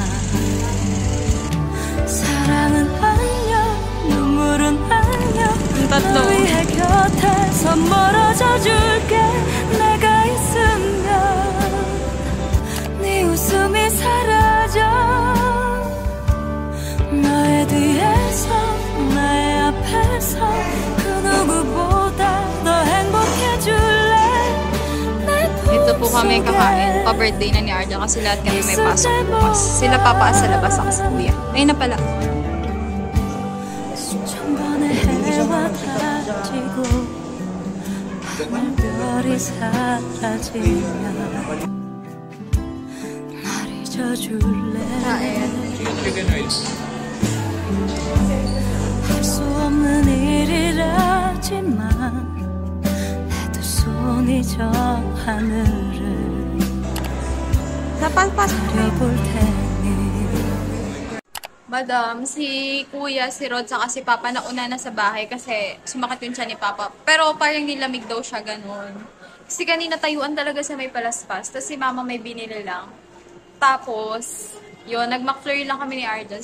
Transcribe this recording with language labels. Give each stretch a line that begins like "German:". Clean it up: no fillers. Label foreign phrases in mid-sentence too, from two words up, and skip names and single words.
Korean: 사랑은 안녕 눈물은 안녕 너 위해 곁에서 멀어져 줄게 내가 있으면 네 웃음이 사라져 너의 뒤에서 나의 앞에서 그 누구보다 더 행복해줄래
Filipino: Dito po kami kakain. Pa-birthday na ni Arja kasi lahat kami may pasok bukas. Sila papaas sa labas ako sa kuya. Ayun na pala.
Korean: 수천 번의 해와 다지고 하늘별이 사라지면 날 잊어줄래 할 수 없는 일이라지만 내 두 손이 저 하늘을 가려볼 테니
Filipino: Madam, si Kuya, si Rod, saka si Papa nauna na sa bahay kasi sumakit yung tiyan ni Papa. Pero parang nilamig daw siya, ganun. Kasi kanina tayuan talaga sa may palaspas. Tapos si Mama may binili lang. Tapos, yun, nag-McFlurry lang kami ni Arjan.